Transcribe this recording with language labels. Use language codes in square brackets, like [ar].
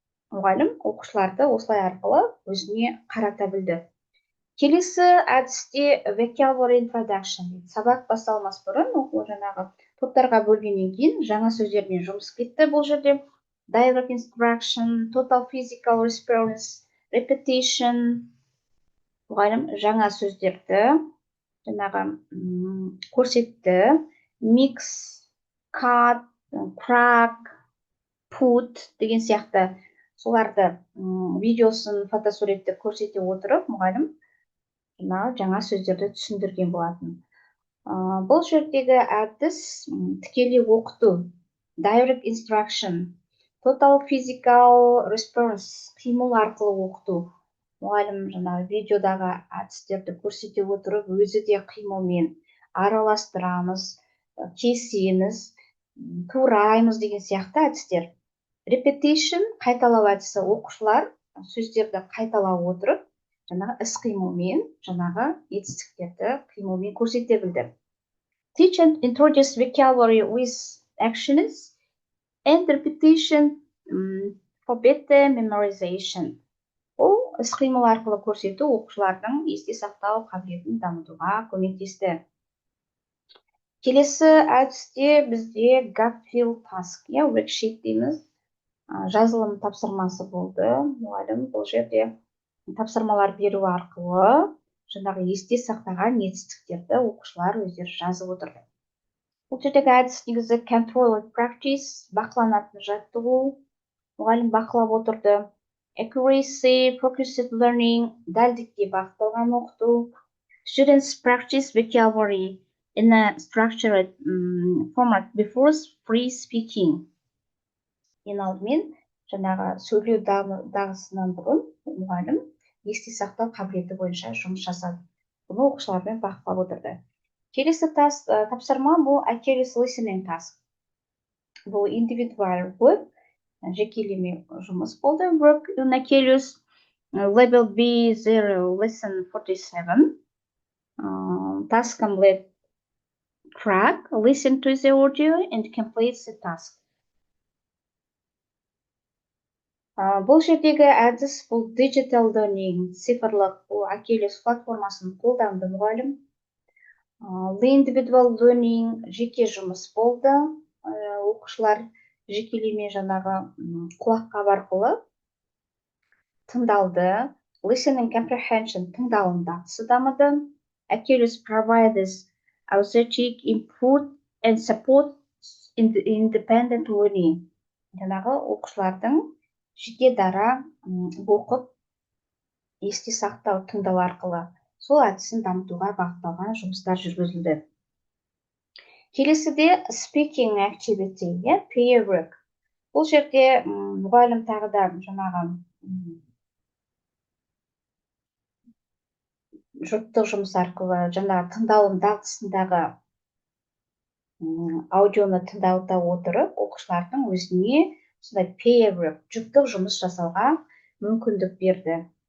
[kk] Мұғалім оқушыларды осылай арқылы өзіне қарата білді. Келесі әдісте vocabulary introduction. Сабақ басталмас бұрын оқу жаңағы топтарға бөлгеннен кейін жаңа сөздермен жұмыс кетті. Бұл жерде [en] dialogue instruction, total physical response, repetition. [kk] Мұғалім жаңа сөздерді жаңағы көрсетті. [en] Mix, cut, crack, put [kk] деген сияқты соларды видеосын, фотосуретті көрсете отырып, мұғалім жаңа сөздерді түсіндірген болатын. Бұл жердегі әдіс тікелей оқыту, [en] direct instruction, total physical response, [kk] қимыл арқылы оқыту. Мұғалім жаңағы видеодағы әдістерді көрсете отырып, өзі де қимылмен араластырамыз, кесеміз, тураймыз деген сияқты әдістер. [en] Repetition, [kk] қайталау әдісі, оқушылар сөздерді қайталап отырып, жаңағы іс-қимылмен, жаңағы етістіктерді қимылмен көрсете білді. [en] Teach and introduce vocabulary with actions and repetition for better memorization. [kk] Ол іс-қимыл арқылы көрсету оқушылардың есте сақтау қабілетін дамытуға көмектесті. Келесі әдісте бізде gap-fill task, worksheet дейміз, жазылым тапсырмасы болды. Мұғалім бұл жерде тапсырмалар беру арқылы жаңағы есте сақтаған жетістіктерді оқушылар өздері жазып отырды. Бұл жердегі әдіс негізі [en] controlled practice, [kk] бақыланатын жаттығу, мұғалім бақылап отырды. [en] Accuracy, focused learning, [kk] дәлдікке бағытталған оқыту. [en] Students practice vocabulary in a structured format before free speaking. [kk] Ең алдымен жаңағы сөйлеу дағдысынан бұрын мұғалім есте сақтау қабілеті бойынша жұмыс жасады. Бұны оқушылармен бақылап отырды. Келесі тапсырма бұл Achilles listening task. Бұл индивидуал болып, жекелеме жұмыс болды. [en] Work on Achilles, level B0, lesson 47. Task complete. Track, listen to the audio and complete the task. [kk] Бұл жердегі әдіс бұл [en] digital learning, [kk] цифрлық, бұл Achilles платформасын қолданды мұғалім. [en] Individual learning, [kk] жеке жұмыс болды. Оқушылар жекелеме жаңағы құлаққап арқылы тыңдалды. [en] Listening comprehension, [kk] тыңдалым дағдысы дамыды. [en] Achilles provides authentic input and support independent learning. [kk] Жаңағы оқушылардың жеке дара оқып, есте сақтау тыңдау арқылы сол әдісін дамытуға бағытталған жұмыстар жүргізілді. Келесіде [en] speaking activity, peer work. [kk] Бұл жерде мұғалім тағы да жаңағы жұрттық жұмыс арқылы жаңағы тыңдалым дағдысындағы аудионы тыңдауда отырып, оқушылардың өзіне сондай [en] peer work, [kk] жұптық жұмыс жасауға мүмкіндік берді.